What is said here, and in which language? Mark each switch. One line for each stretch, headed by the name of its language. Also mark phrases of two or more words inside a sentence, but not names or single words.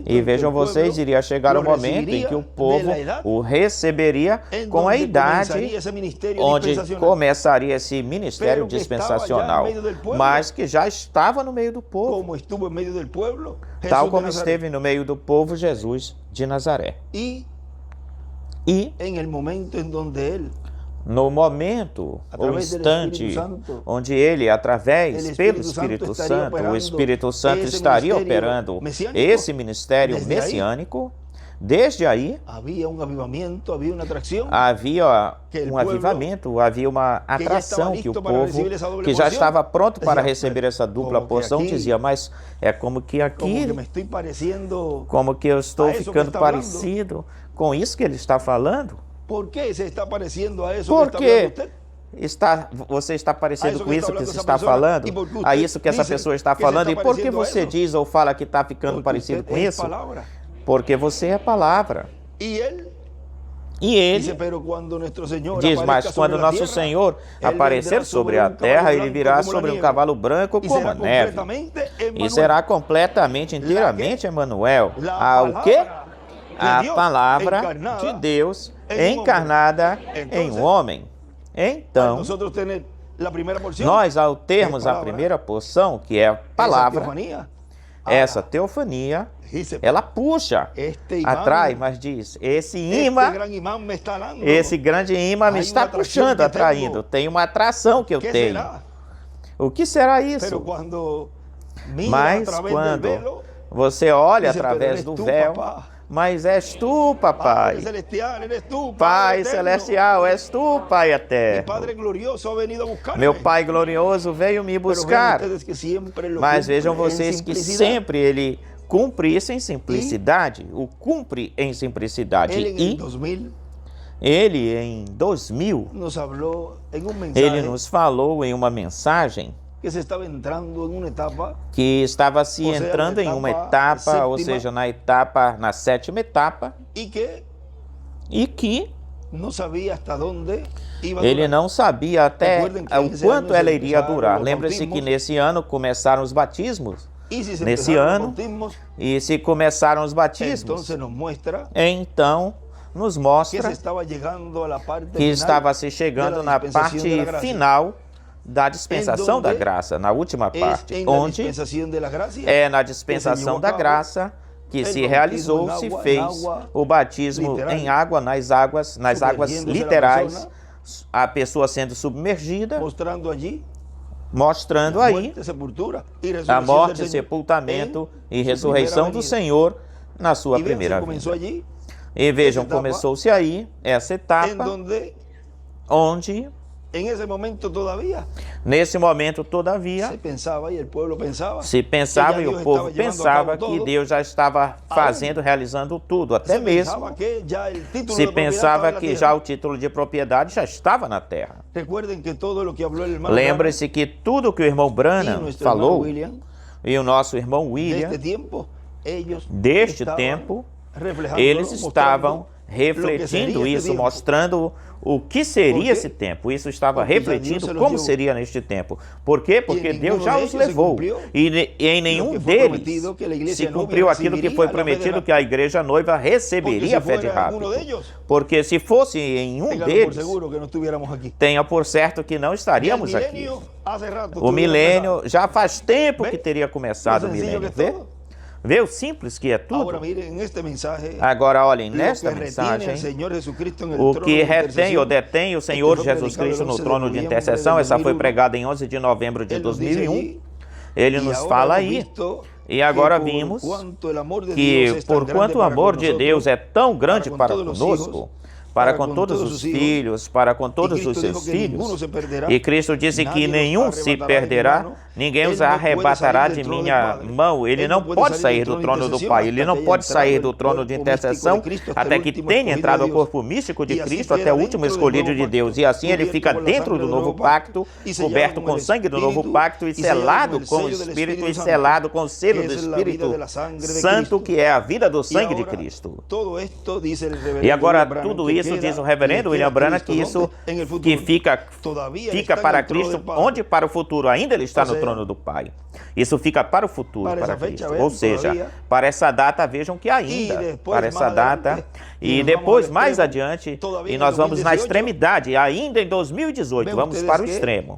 Portuguese: E
Spanish: en que
Portuguese: vejam
Spanish: el pueblo
Portuguese: vocês, iria chegar o
Spanish: lo
Portuguese: momento em
Spanish: recibiría
Portuguese: que o
Spanish: de
Portuguese: povo
Spanish: la edad
Portuguese: o receberia
Spanish: en
Portuguese: com a
Spanish: donde
Portuguese: idade
Spanish: comenzaría ese ministerio
Portuguese: onde
Spanish: dispensacional.
Portuguese: começaria esse ministério
Spanish: Pero que estava
Portuguese: dispensacional, já no meio
Spanish: del pueblo.
Portuguese: mas que já estava no meio do povo,
Spanish: Como estuvo en medio del pueblo, Jesús tal de como Nazaret.
Portuguese: esteve no meio do povo Jesus de Nazaré.
Spanish: Y
Portuguese: E
Spanish: en el momento en donde él,
Portuguese: no momento, o
Spanish: através del
Portuguese: instante, Espírito Santo, onde ele, através,
Spanish: el
Portuguese: pelo Espírito Espírito Santo estaria Santo, o operando Espírito Santo esse estaria ministério operando messiânico, esse ministério desde aí, messiânico, desde aí
Spanish: había un avivamiento, había una atracción.
Portuguese: havia
Spanish: que el
Portuguese: um
Spanish: pueblo
Portuguese: avivamento, havia uma que já atração estava que o
Spanish: listo para
Portuguese: povo, receber essa doble que já porção, estava pronto para dizia, receber essa dupla como que porção, aqui- dizia, mas é como que Como aqui,
Spanish: que me estoy pareciendo.
Portuguese: como que eu estou a isso que ficando está falando. parecido com isso que ele está falando.
Spanish: ¿Por qué se está pareciendo a eso
Portuguese: Por
Spanish: que está hablando
Portuguese: que
Spanish: usted?
Portuguese: você está A parecendo isso com que isso está que falando se essa está pessoa, falando, e por que a
Spanish: usted
Portuguese: isso que essa
Spanish: dice
Portuguese: pessoa está
Spanish: que se está
Portuguese: falando, e por que parecendo a você isso? diz ou fala que está ficando
Spanish: Porque
Portuguese: parecido
Spanish: usted
Portuguese: com
Spanish: es
Portuguese: isso?
Spanish: palabra.
Portuguese: Porque você é palavra.
Spanish: Y él
Portuguese: E ele
Spanish: dice, pero cuando nuestro Señor
Portuguese: diz,
Spanish: aparezca
Portuguese: mas
Spanish: sobre
Portuguese: quando
Spanish: la
Portuguese: nosso
Spanish: tierra,
Portuguese: Senhor
Spanish: él
Portuguese: aparecer
Spanish: vendrá
Portuguese: sobre a
Spanish: un
Portuguese: terra,
Spanish: caballo
Portuguese: ele
Spanish: blanco
Portuguese: virá
Spanish: como la
Portuguese: sobre um
Spanish: nieve,
Portuguese: cavalo branco
Spanish: y
Portuguese: como
Spanish: será
Portuguese: a neve.
Spanish: completamente
Portuguese: E
Spanish: Emmanuel.
Portuguese: será completamente, inteiramente Emmanuel.
Spanish: La
Portuguese: O quê?
Spanish: palabra de
Portuguese: A
Spanish: Dios
Portuguese: palavra
Spanish: encarnada
Portuguese: de Deus em um encarnada em
Spanish: Entonces,
Portuguese: um homem.
Spanish: Para
Portuguese: Então,
Spanish: nosotros tener la primera porción,
Portuguese: nós, ao termos a palavra, primeira porção, que é a
Spanish: esa
Portuguese: palavra,
Spanish: teofanía,
Portuguese: essa teofania,
Spanish: dice,
Portuguese: ela puxa,
Spanish: este imán,
Portuguese: atrai, mas diz, esse
Spanish: este
Portuguese: imã,
Spanish: gran imán me está dando.
Portuguese: esse grande imã me
Spanish: Hay
Portuguese: está uma atração puxando,
Spanish: que
Portuguese: atraindo. tenho. Tem uma atração que eu
Spanish: ¿Qué
Portuguese: tenho.
Spanish: será?
Portuguese: O que será
Spanish: Pero
Portuguese: isso?
Spanish: cuando mira a
Portuguese: Mas
Spanish: través
Portuguese: quando
Spanish: del velo,
Portuguese: você olha
Spanish: dice,
Portuguese: através
Spanish: "Pero
Portuguese: do
Spanish: eres tu,
Portuguese: véu,
Spanish: papá.
Portuguese: mas és tu, papai.
Spanish: Padre celestial, eres tú,
Portuguese: Pai
Spanish: Padre eterno.
Portuguese: celestial, és tu, Pai
Spanish: Mi
Portuguese: eterno.
Spanish: Padre glorioso ha venido a buscarme.
Portuguese: Meu Pai glorioso veio me
Spanish: Pero vean
Portuguese: buscar.
Spanish: ustedes que siempre lo
Portuguese: Mas
Spanish: cumple
Portuguese: vejam
Spanish: en
Portuguese: vocês que
Spanish: simplicidad.
Portuguese: sempre ele cumpre isso em simplicidade. O cumpre em simplicidade.
Spanish: Él en el
Portuguese: E
Spanish: 2000
Portuguese: ele, em 2000,
Spanish: nos habló en un mensaje
Portuguese: ele nos falou em uma mensagem
Spanish: que se estaba entrando en una etapa
Portuguese: que estava se Ou seja, entrando na em uma etapa etapa, ou sétima. seja, na sétima etapa,
Spanish: y que
Portuguese: e que
Spanish: no sabía hasta dónde iba a
Portuguese: ele
Spanish: durar.
Portuguese: não sabia até
Spanish: Recuerden que
Portuguese: o esse quanto ano ela se iria começaram durar. os Lembre-se que
Spanish: bautismos.
Portuguese: nesse ano começaram os batismos,
Spanish: Y si se
Portuguese: nesse
Spanish: empezaron
Portuguese: ano,
Spanish: los bautismos,
Portuguese: e se começaram os batismos,
Spanish: entonces nos muestra
Portuguese: então nos
Spanish: que
Portuguese: mostra
Spanish: se estaba llegando a la parte
Portuguese: que
Spanish: final
Portuguese: estava se
Spanish: de
Portuguese: chegando
Spanish: la
Portuguese: na
Spanish: dispensación de la
Portuguese: parte
Spanish: gracia.
Portuguese: final da dispensação da
Spanish: donde
Portuguese: graça, na última
Spanish: Es
Portuguese: parte,
Spanish: en la
Portuguese: onde
Spanish: dispensación de la gracia
Portuguese: é na
Spanish: que
Portuguese: dispensação
Spanish: se llevó
Portuguese: da
Spanish: a cabo
Portuguese: graça que
Spanish: el
Portuguese: se
Spanish: bautismo
Portuguese: realizou,
Spanish: en
Portuguese: se
Spanish: agua,
Portuguese: fez
Spanish: en agua
Portuguese: o batismo
Spanish: literal,
Portuguese: em água, nas águas
Spanish: sumergiéndose la
Portuguese: literais,
Spanish: persona,
Portuguese: a pessoa sendo submergida,
Spanish: mostrando allí
Portuguese: mostrando aí
Spanish: muerte, sepultura y
Portuguese: a
Spanish: resurrección
Portuguese: morte,
Spanish: del Señor
Portuguese: sepultamento
Spanish: en
Portuguese: e
Spanish: su
Portuguese: ressurreição
Spanish: primera
Portuguese: do
Spanish: venida.
Portuguese: Senhor na sua
Spanish: Y vean,
Portuguese: primeira
Spanish: se comenzó
Portuguese: vinda.
Spanish: allí
Portuguese: E vejam,
Spanish: etapa,
Portuguese: começou-se aí essa
Spanish: en
Portuguese: etapa,
Spanish: donde
Portuguese: onde,
Spanish: en ese momento todavía
Portuguese: nesse momento, todavia,
Spanish: se pensaba y el pueblo pensaba
Portuguese: se pensava
Spanish: que
Portuguese: e
Spanish: ya
Portuguese: o
Spanish: Dios
Portuguese: povo
Spanish: estaba llevando a
Portuguese: pensava
Spanish: cabo
Portuguese: que
Spanish: todo.
Portuguese: Deus já estava fazendo, realizando tudo, até
Spanish: se
Portuguese: mesmo
Spanish: pensaba que ya el título
Portuguese: se
Spanish: de propiedad
Portuguese: pensava
Spanish: estaba en la
Portuguese: que
Spanish: tierra.
Portuguese: já o título de propriedade já estava na terra.
Spanish: Recuerden que todo lo que habló el hermano
Portuguese: Lembre-se que tudo que o irmão
Spanish: Branham y
Portuguese: Branham
Spanish: nuestro hermano
Portuguese: falou
Spanish: William
Portuguese: e o nosso irmão
Spanish: de
Portuguese: William,
Spanish: este tiempo, ellos
Portuguese: deste
Spanish: estaban
Portuguese: tempo,
Spanish: reflejándolo,
Portuguese: eles
Spanish: mostrando
Portuguese: estavam
Spanish: lo que
Portuguese: refletindo
Spanish: sería este
Portuguese: isso,
Spanish: tiempo.
Portuguese: mostrando o que seria Por quê? esse tempo. Isso estava Porque já refletindo Deus se los como deu. seria neste tempo. Por quê? Porque em Deus nenhum já os deles se levou. cumpriu E em nenhum que foi deles prometido que a igreja se noiva cumpriu aquilo que foi receberia a prometido, fé de que a igreja noiva receberia a
Spanish: Porque
Portuguese: fé
Spanish: se
Portuguese: de
Spanish: fuera
Portuguese: rápido.
Spanish: alguno de ellos,
Portuguese: Porque se fosse em um
Spanish: ténganlo por
Portuguese: deles,
Spanish: seguro que no estuviéramos aquí.
Portuguese: tenha por certo que não
Spanish: Ya el
Portuguese: estaríamos aqui.
Spanish: milenio hace rato
Portuguese: O
Spanish: tuviera
Portuguese: milênio
Spanish: empezado.
Portuguese: já faz tempo Vê? que teria começado o
Spanish: Lo sencillo
Portuguese: milênio. que é Vê?
Spanish: todo.
Portuguese: Vê o simples que é tudo?
Spanish: Ahora miren, en este mensaje,
Portuguese: Agora olhem,
Spanish: lo
Portuguese: nesta
Spanish: que retiene al
Portuguese: mensagem,
Spanish: Señor Jesucristo en el
Portuguese: o
Spanish: trono
Portuguese: que
Spanish: de
Portuguese: retém ou
Spanish: intercesión,
Portuguese: detém o é que Senhor foi Jesus
Spanish: predicado
Portuguese: Cristo
Spanish: el
Portuguese: no
Spanish: 11 de
Portuguese: trono de
Spanish: noviembre
Portuguese: intercessão,
Spanish: de
Portuguese: essa foi
Spanish: 2001.
Portuguese: pregada em 11 de novembro de
Spanish: Él nos dice
Portuguese: 2001.
Spanish: allí,
Portuguese: Ele
Spanish: y
Portuguese: nos
Spanish: ahora
Portuguese: fala
Spanish: hemos
Portuguese: aí,
Spanish: visto
Portuguese: e agora
Spanish: que por
Portuguese: vimos
Spanish: cuanto el amor de Dios
Portuguese: que
Spanish: es tan
Portuguese: por
Spanish: grande
Portuguese: quanto o
Spanish: para
Portuguese: amor
Spanish: con
Portuguese: de
Spanish: nosotros,
Portuguese: Deus é tão grande com para todos os conosco,
Spanish: hijos,
Portuguese: para para com com todos todos os os filhos, filhos, para com todos
Spanish: Cristo
Portuguese: os seus
Spanish: dijo que ninguno
Portuguese: filhos.
Spanish: se perderá,
Portuguese: E Cristo disse que
Spanish: nadie nos
Portuguese: nenhum se
Spanish: arrebatará de mi
Portuguese: perderá,
Spanish: mano,
Portuguese: ninguém ele os não pode arrebatará sair de do trono do minha
Spanish: Padre.
Portuguese: mão. Ele Ele não pode sair do trono do Pai, ele não pode sair do trono de intercessão até que tenha entrado ao corpo místico de Cristo, até o último escolhido de Deus. E assim ele fica dentro do novo pacto, coberto com o sangue do novo pacto e selado com o Espírito e selado com o selo do Espírito Santo, que é a vida do sangue de Cristo.
Spanish: Todo esto, dice el reverendo
Portuguese: E agora
Spanish: William Branham,
Portuguese: tudo que isso isso diz o reverendo William Branham que isso que fica para Cristo, onde para o futuro ainda ele está no trono do Pai. Isso fica para o futuro, para Cristo. Ou seja, para essa data, vejam que ainda, para essa data, e depois, mais adiante, e nós vamos na extremidade, ainda em 2018, vamos para o extremo.